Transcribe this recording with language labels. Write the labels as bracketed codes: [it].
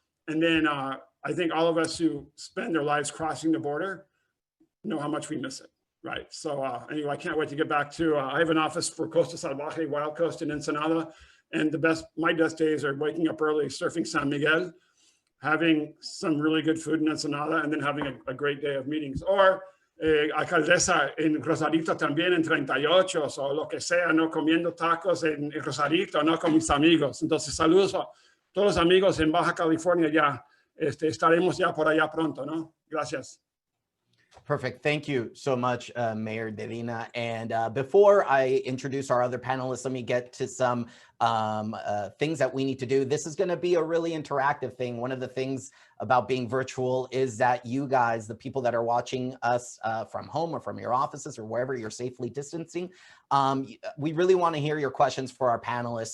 [en] And then I think all of us who spend their lives crossing the border know how much we miss it, right? So anyway, I can't wait to get back to, I have an office for Costa Salvaje, Wild Coast in Ensenada. And my best days are waking up early, surfing San Miguel, having some really good food in Ensenada, and then having a great day of meetings. [es] Or alcaldesa en Rosarito también en 38 o lo que sea, no comiendo tacos en Rosarito, no con mis amigos. Entonces saludos a todos los amigos en Baja California ya. Estaremos ya por allá pronto, ¿no? Gracias. [en] Perfect. Thank you so much, Mayor Medina. And before I introduce our other panelists, let me get to some things that we need to do. This is going to be a really interactive thing. One of the things about being virtual is that you guys, the people that are watching us from home or from your offices or wherever you're safely distancing, we really want to hear your questions for our panelists.